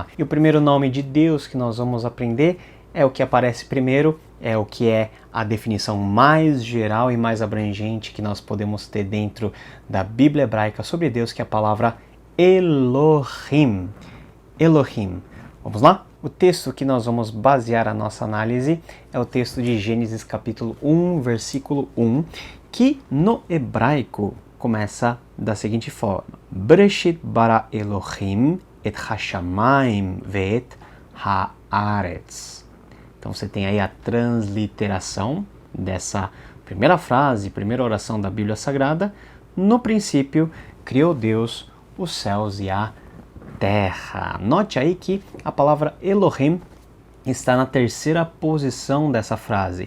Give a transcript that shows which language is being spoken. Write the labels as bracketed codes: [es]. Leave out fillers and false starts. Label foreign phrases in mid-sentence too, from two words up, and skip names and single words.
[pt] E o primeiro nome de Deus que nós vamos aprender é o que aparece primeiro, é o que é a definição mais geral e mais abrangente que nós podemos ter dentro da Bíblia hebraica sobre Deus, que é a palavra Elohim. Elohim. Vamos lá? O texto que nós vamos basear a nossa análise é o texto de Gênesis capítulo 1, versículo 1, que no hebraico começa da seguinte forma: [he] בראשית ברא אלהים את השמים ואת הארץ. [pt] Então você tem aí a transliteração dessa primeira frase, primeira oração da Bíblia Sagrada. No princípio, criou Deus os céus e a terra. Note aí que a palavra Elohim está na terceira posição dessa frase.